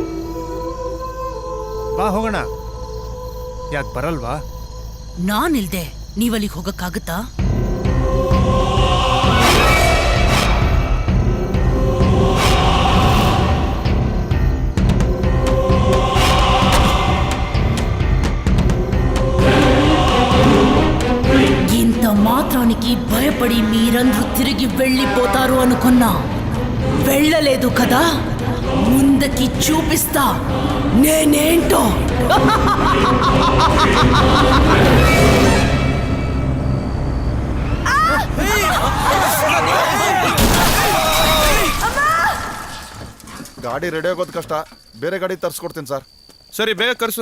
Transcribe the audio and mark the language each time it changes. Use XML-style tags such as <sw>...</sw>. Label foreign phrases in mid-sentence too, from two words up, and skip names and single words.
<kn>ಬಾ ಹೋಗೋಣ. ಯಾಕೆ ಬರಲ್ವಾ? ನಾನಿಲ್ದೆ ನೀವಲ್ಲಿಗೆ ಹೋಗಕ್ಕಾಗತ್ತಾ?</kn> <te>ఇంత మాత్రానికి భయపడి మీరందరూ తిరిగి వెళ్ళిపోతారు అనుకున్నా వెళ్ళలేదు కదా. ముందుకి చూపిస్తా నేనేంటో.</te> <kn>ಗಾಡಿ ರೆಡಿ ಆಗೋದು ಕಷ್ಟ, ಬೇರೆ ಗಾಡಿ ತರಿಸ್ಕೊಡ್ತೀನಿ ಸರ್. ಸರಿ, ಬೇಗ ಕರ್ಸು.</kn>